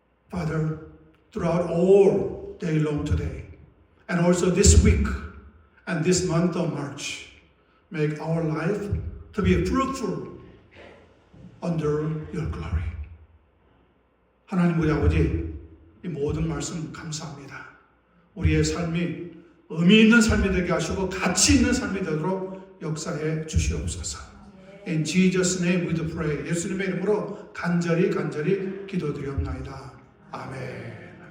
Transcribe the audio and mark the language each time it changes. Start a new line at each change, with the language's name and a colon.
English: Father, throughout all day long today, and also this week and this month of March, make our life to be fruitful under your glory.
Korean: 하나님 우리 아버지, 이 모든 말씀 감사합니다. 우리의 삶이 의미 있는 삶이 되게 하시고 가치 있는 삶이 되도록 역사해 주시옵소서.
English: In Jesus' name we do pray.
Korean: 예수님의 이름으로 간절히 기도드리옵나이다. 아멘.